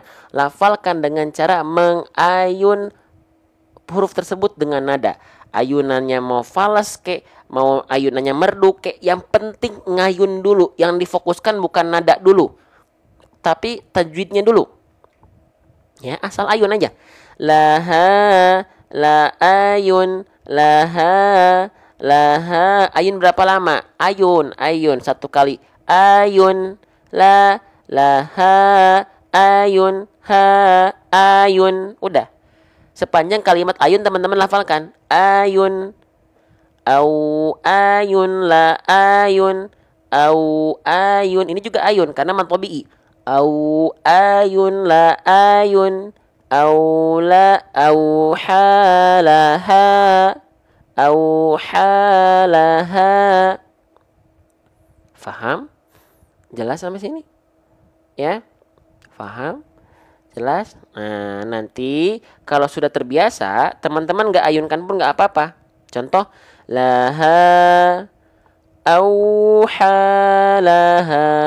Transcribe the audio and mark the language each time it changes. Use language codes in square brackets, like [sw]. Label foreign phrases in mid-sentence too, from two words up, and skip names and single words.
[id] Lafalkan dengan cara mengayun huruf tersebut dengan nada. Ayunannya mau falas kek, mau ayunannya merdu kek, yang penting ngayun dulu. Yang difokuskan bukan nada dulu, tapi tajwidnya dulu. Ya, asal ayun aja. Laha, la ayun, laha, laha. Ayun berapa lama? Ayun satu kali. Ayun, la, laha, ayun, ha, ayun. Udah. Sepanjang kalimat ayun teman-teman lafalkan. Ayun, au ayun, la ayun, au ayun. Ini juga ayun karena mantobi'i. Au ayun, la ayun, au la, au halaha, au halaha. Faham? Jelas sampai sini? Ya? Faham? Jelas? Nah, nanti kalau sudah terbiasa, teman-teman gak ayunkan pun gak apa-apa. Contoh, laha, auhalaha.